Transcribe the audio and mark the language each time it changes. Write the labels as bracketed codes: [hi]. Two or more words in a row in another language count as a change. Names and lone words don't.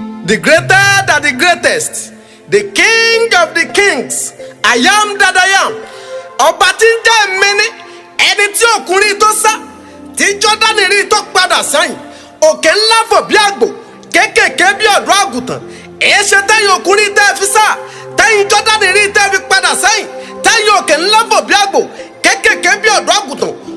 [en] The greater than the greatest, the king of the kings, I am that I am. [yo] Ọba tí ń jẹ́ èmi ni, ẹni tí òkun rí tó sá, tí Jọ́dánì rí tó padà sẹ́yìn. Òkè ńlá fò bí àgbò, kéékèèké bí ọ̀dọ́ àgùntàn. Èé ṣe tẹ́yìn òkun rí tẹ́ fi sá, tẹ́yìn Jọ́dánì rí tẹ́ fi padà sẹ́yìn, tẹ́yìn òkè ńlá fò bí àgbò, kéékèèké bí ọ̀dọ́ àgùntàn.